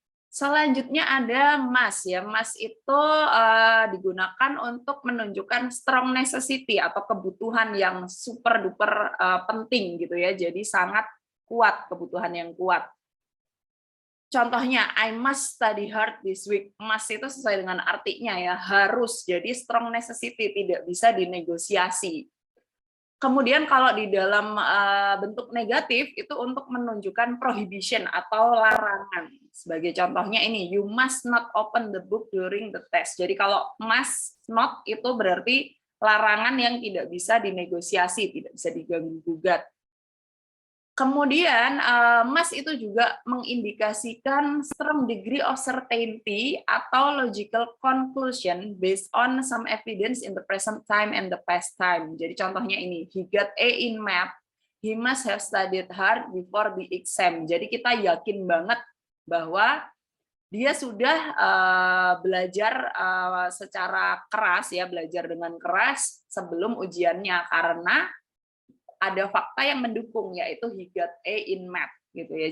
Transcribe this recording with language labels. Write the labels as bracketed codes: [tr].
[id] Selanjutnya ada must ya. Must itu digunakan untuk menunjukkan [en] strong necessity [id] atau kebutuhan yang super duper penting gitu ya. Jadi sangat kuat, kebutuhan yang kuat. Contohnya, [en] I must study hard this week. [id] Must itu sesuai dengan artinya ya, harus. Jadi [en] strong necessity, [id] tidak bisa dinegosiasi. Kemudian kalau di dalam bentuk negatif itu untuk menunjukkan prohibition atau larangan. Sebagai contohnya ini, [en] you must not open the book during the test. [id] Jadi kalau must not itu berarti larangan yang tidak bisa dinegosiasi, tidak bisa diganggu-gugat. Kemudian must itu juga mengindikasikan [en] strong degree of certainty [id] atau [en] logical conclusion based on some evidence in the present time and the past time. [id] Jadi contohnya ini, [en] he got A in math, he must have studied hard before the exam. [id] Jadi kita yakin banget bahwa dia sudah belajar secara keras ya, belajar dengan keras sebelum ujiannya, karena ada fakta yang mendukung, yaitu [en] he got A in math [id] gitu ya.